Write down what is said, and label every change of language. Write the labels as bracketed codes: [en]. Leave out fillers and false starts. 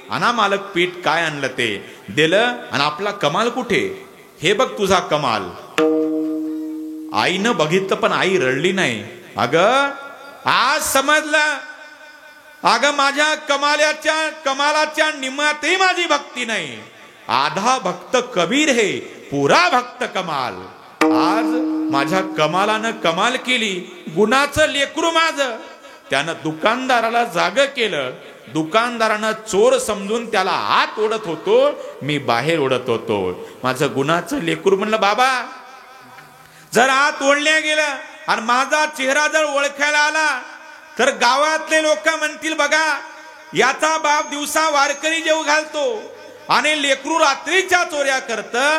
[mr] आणा मालक पीठ काय आणलं ते दिलं. आणि आपला कमाल कुठे, हे बघ तुझा कमाल. आईनं बघितलं पण आई रडली नाही. अगं आज समजलं, अगं माझ्या कमालाच्या निम्म्यातही माझी भक्ती नाही. [hi] आधा भक्त कबीर है, पुरा भक्त कमाल. [mr] आज माझ्या कमालानं कमाल केली. गुणाचं लेकरू माझं. त्यानं दुकानदाराला जाग केलं. दुकानदारानं चोर समजून त्याला आत ओढत होतो, मी बाहेर ओढत होतो. माझं गुणाचं लेकरू म्हणलं बाबा जर आत ओढल्या गेलं आणि माझा चेहरा जर ओळखायला आला तर गावातले लोक म्हणतील बघा याचा बाप दिवसा वारकरी जेव घालतो आणि लेकरू रात्रीच्या चोऱ्या करत.